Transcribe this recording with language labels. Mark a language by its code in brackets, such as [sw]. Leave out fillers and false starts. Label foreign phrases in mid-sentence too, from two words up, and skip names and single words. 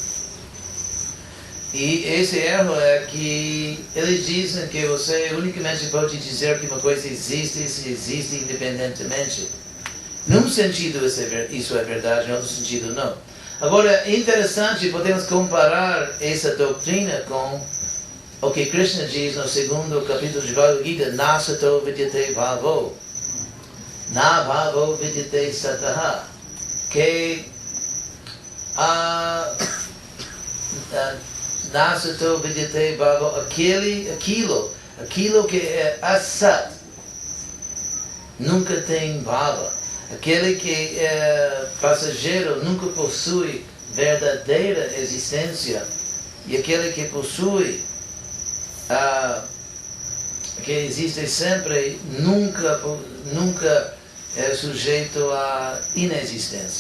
[pt] E esse erro é que eles dizem que você unicamente pode dizer que uma coisa existe se existe independentemente. Num sentido isso é verdade, em outro sentido não. Agora, é interessante, podemos comparar essa doutrina com o que Krishna diz no segundo capítulo de Bhagavad Gita, [sa] नासतो विद्यते भावो ना भावो विद्यते सतः, [pt] que [sa] नासतो विद्यते भावो, [pt] aquilo que é asat, nunca tem bhava. Aquele que é passageiro nunca possui verdadeira existência. E aquele que possui, que existe sempre, nunca é sujeito à inexistência.